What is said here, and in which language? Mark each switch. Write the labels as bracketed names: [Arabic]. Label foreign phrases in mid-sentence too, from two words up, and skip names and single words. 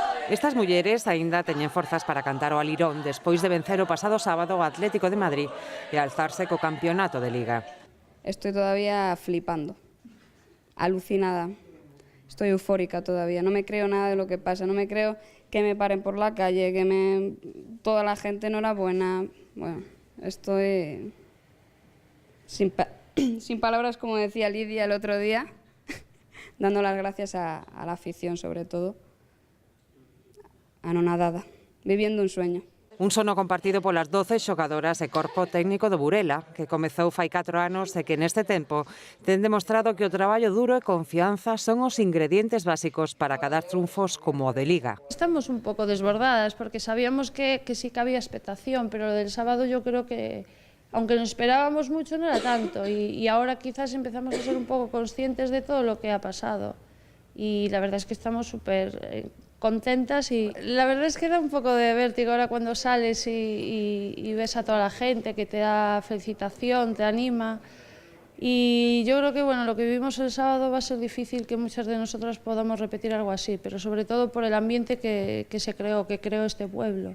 [Galician] Estas mulleres aínda teñen forzas para cantar o alirón despois de vencer o pasado sábado o Atlético de Madrid e alzarse co campeonato de Liga. [Spanish] Estoy todavía flipando, alucinada. Estoy eufórica todavía, no me creo nada de lo que pasa, no me creo que me paren por la calle, toda la gente enhorabuena. Bueno, estoy sin palabras, como decía Lidia el otro día, dando las gracias a la afición, sobre todo, anonadada, viviendo un sueño. [Galician] Un sono compartido polas 12 xogadoras e corpo técnico do Burela, que comezou fai 4 anos e que neste tempo ten demostrado que o traballo duro e confianza son os ingredientes básicos para cadar triunfos como o de Liga. Estamos un pouco desbordadas [Spanish] porque sabíamos que sí que había expectación, pero lo del sábado yo creo que, aunque nos esperábamos mucho, no era tanto y ahora quizás empezamos a ser un poco conscientes de todo lo que ha pasado y la verdad es que estamos súper contentas y la verdad es que da un poco de vértigo ahora cuando sales y ves a toda la gente que te da felicitación, te anima y yo creo que bueno, lo que vivimos el sábado va a ser difícil que muchas de nosotras podamos repetir algo así, pero sobre todo por el ambiente que se creó, que creó este pueblo.